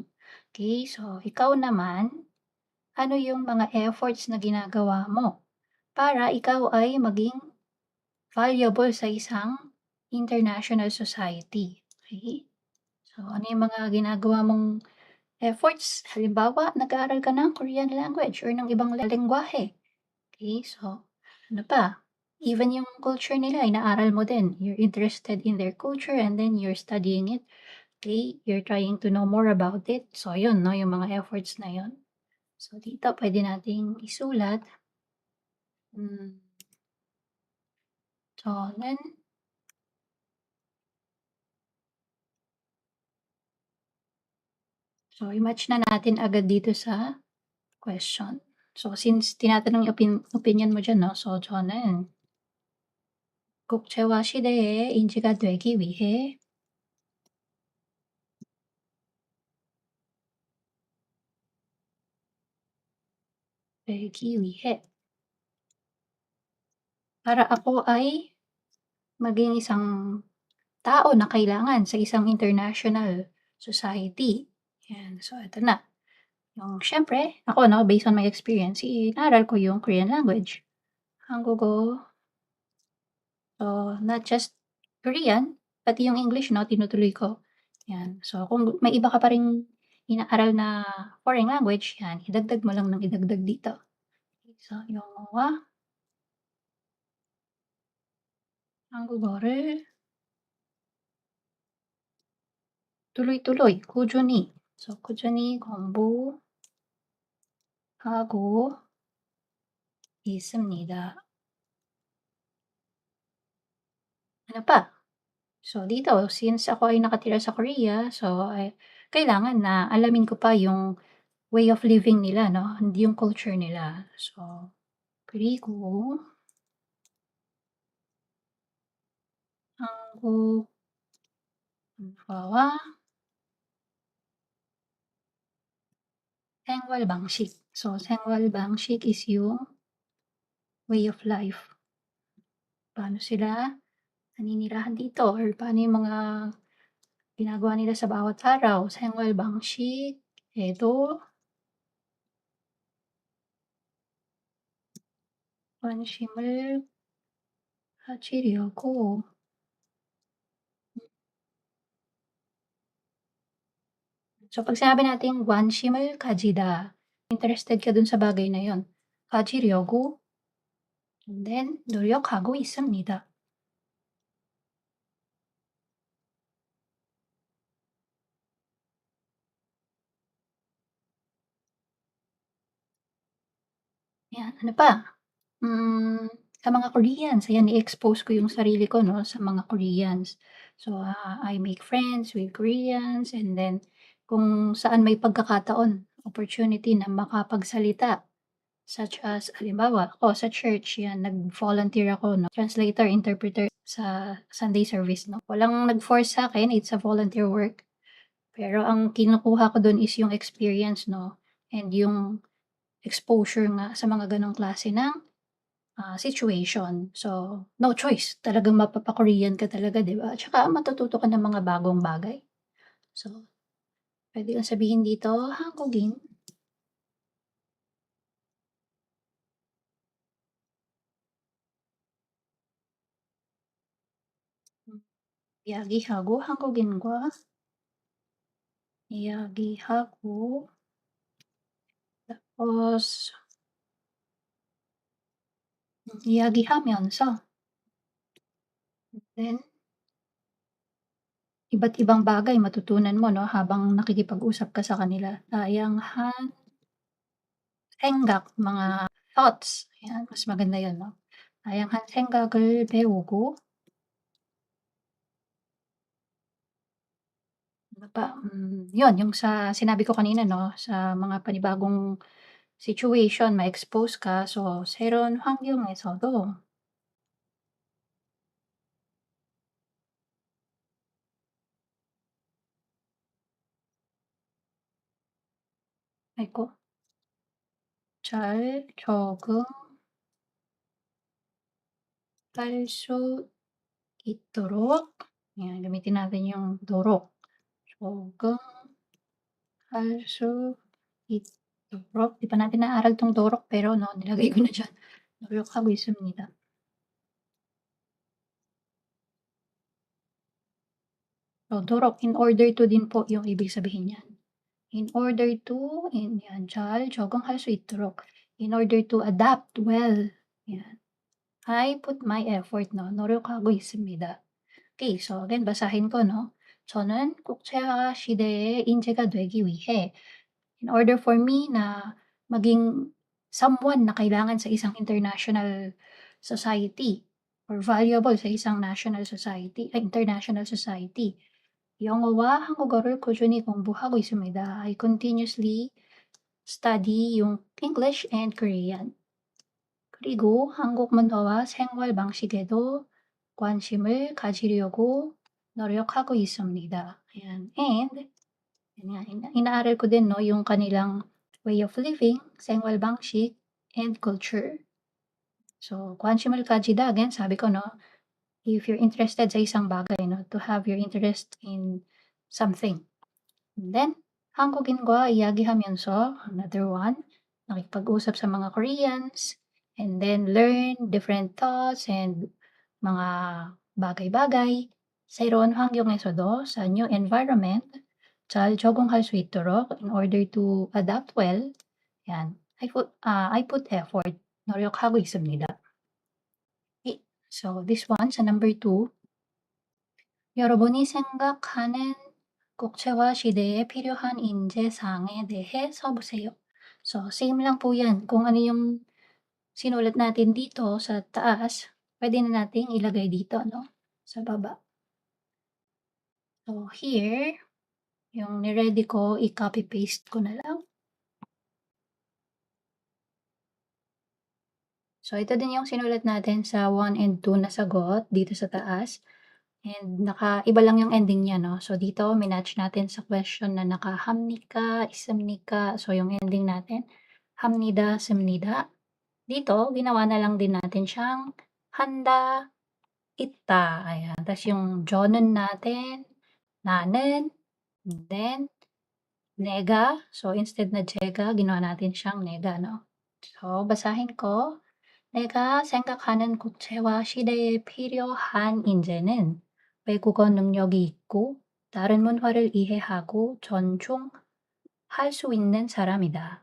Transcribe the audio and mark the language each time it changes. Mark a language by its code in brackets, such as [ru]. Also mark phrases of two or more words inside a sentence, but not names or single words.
[tl] Okay, so ikaw naman, ano yung mga efforts na ginagawa mo para ikaw ay maging valuable sa isang [en] international society? [tl] Okay? So, ano yung mga ginagawa mong efforts? Halimbawa, nag-aaral ka ng [en] Korean language [tl] or ng ibang lengguwahe. Okay, so ano pa? Even yung culture nila inaaral mo din. [en] You're interested in their culture and then you're studying it. Okay, you're trying to know more about it. [tl] So yun 'no, yung mga efforts na yun. So dito puwede nating isulat, hmm, so then so i-match na natin agad dito sa question. So since tinatanong yung opinion mo diyan 'no, so [ko] 저는 국제화 시대의 인지가 되기 위해 [tl] 되기 위해 para ako ay maging isang tao na kailangan sa isang [en] international society. [tl] Yan, so eto na, yung siyempre ako 'no, [en] based on my experience, [tl] inaral ko yung [en] Korean language, [tl] Hangugo. [en] So, not just Korean, [tl] pati yung English 'no, tinutuloy ko, yan. So, kung may iba ka pa ring inaaral na [en] foreign language, [tl] yan, idagdag mo lang ng idagdag dito. So, [ko] 영어와 한국어를 tuloy-tuloy, 꾸준히. So, 꾸준히 공부하고 있습니다. [tl] Ano pa? So dito, since ako ay nakatira sa Korea, so kailangan na alamin ko pa yung [en] way of living [tl] nila 'no, hindi yung culture nila. So, [ko] 그리고 한국 문화와 생활 방식. [en] So, [ko] 생활 방식 [en] is yung way of life. [tl] Paano sila naninirahan dito or paano yung mga ginagawa nila sa bawat araw. [ko] 생활 방식에도 관심을 가지려고 So, [tl] 'pag sinabi nating [ko] 관심을 가지다, [tl] interested ka dun sa bagay na yun. [ko] 가지려고 [en] and then [ko] 노력하고 있습니다. [tl] 'Yan, ano pa? Sa mga Koreans, ayan i-expose ko yung sarili ko 'no, sa mga Koreans. [en] So, I make friends with Koreans and then [tl] kung saan may pagkakataon, [en] opportunity [tl] na makapagsalita. Such as halimbawa ako sa church 'yan nag-volunteer ako 'no, translator, interpreter sa Sunday service 'no. Walang nag-force sa'kin, [en] it's a volunteer work. [tl] Pero ang kinukuha ko dun is yung experience 'no, and yung exposure nga sa mga gano'ng klase ng, situation. So, no choice talagang mapapa-Korean ka talaga 'di ba, at saka matututo ka ng mga bagong bagay. So, puwede kong sabihin dito, [ko] 한국인 이야기하고 한국인과 이야기하고 [tl] tapos 이야기하면서 then iba't ibang bagay matutunan mo 'no, habang nakikipag-usap ka sa kanila. Dayangan, 생각, mga thoughts, 'yan mas maganda 'yun 'no. [ko] 다양한 생각을 배우고 [tl] ano pa, 'yun yung sa sinabi ko kanina 'no, sa mga panibagong situation ma-expose ka, so [ko] 새로운 환경에서도 aiko 잘 적응할 수 있도록. [tl] Ayan, gamitin natin yung 도록. [ko] 적응할 수 있도록. [tl] 'Di pa natin naaral 'tong 도록 pero 'no, nilagay ko na diyan. [ko] 노력하고 있습니다. So, 도록, [en] in order to [tl] din po yung ibig sabihin niyan. [en] In order to, yan, [ko] 잘 적응할 수 있도록. [en] In order to adapt well. Yan. I put my effort, no? [ko] 노력하고 있습니다. [tl] Okay, so again, basahin ko, no? [ko] 저는 국제화 시대의 인재가 되기 위해, [en] in order for me na maging someone [tl] na kailangan sa isang [en] international society or valuable sa isang national society, international society. [ko] 영어와 한국어를 꾸준히 공부하고 있습니다. [en] I continuously study yung English and Korean. [ko] 그리고 한국 문화와 생활 방식에도 관심을 가지려고 노력하고 있습니다. [tl] Ayan. And yun nga, inaaral ko din 'no, yung kanilang [en] way of living, [ko] 생활 방식, [en] and culture. So, [ko] 관심을 가지다, [tl] again sabi ko 'no, if you're interested sa isang bagay 'no, [en] to have your interest in something. And then [ko] 한국인과 이야기하면서, [en] another one, [tl] nakikipag-usap sa mga Koreans, [en] and then learn different thoughts and [tl] mga bagay-bagay. [ko] 새로운 환경에서도 sa [en] new environment [ko] 잘 적응할 수 있도록, [en] in order to adapt well, yan, I put effort, [ko] 노력하고 있습니다. [en] Okay, so this one sa number 2, [ko] 여러분이 생각하는 국제화 시대에 필요한 인재상에 대해 써보세요. [tl] So, same lang po yan. Kung ano yung sinulat natin dito sa taas, pwede na nating ilagay dito, no? Sa baba. So, here, yung ni-ready ko, i-copy paste ko na lang. So, ito din yung sinulat natin sa 1 and 2 na sagot dito sa taas. And iba lang yung ending niya 'no. So, dito minatch natin sa question na naka- [ko] 합니까, 있습니까. [tl] So, yung ending natin, [ko] 합니다, 씁니다. [tl] Dito ginawa na lang din natin siyang [ko] 한다, 있다. [tl] Ayan. Tas yung 저는 natin, 나는, [en] and then 내가. [tl] So, instead na 제가, ginawa natin siyang 내가 'no. So, basahin ko. [ko] 내가 생각하는 국제화 시대에 필요한 인재는 외국어 능력이 있고 다른 문화를 이해하고 존중할 수 있는 사람이다.